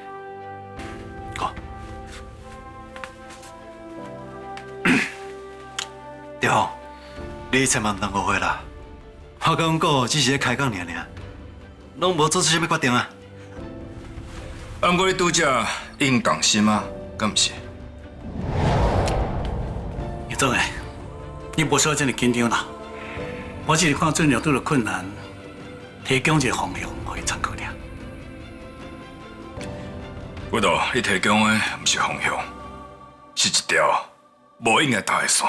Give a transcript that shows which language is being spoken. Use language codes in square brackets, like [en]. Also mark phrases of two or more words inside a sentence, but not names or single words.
[nan] 对吼，你千万唔通误会啦。我甲阮哥只是咧开讲尔尔，拢无做出啥物决定啊。啊，不过你拄则已经动心啊，敢毋是？叶总诶，你无需要这么紧张啦。我只是看准了拄着困难，提供一个方向，互伊参考尔。我道你提供的毋是方向，是一条无应该踏的线。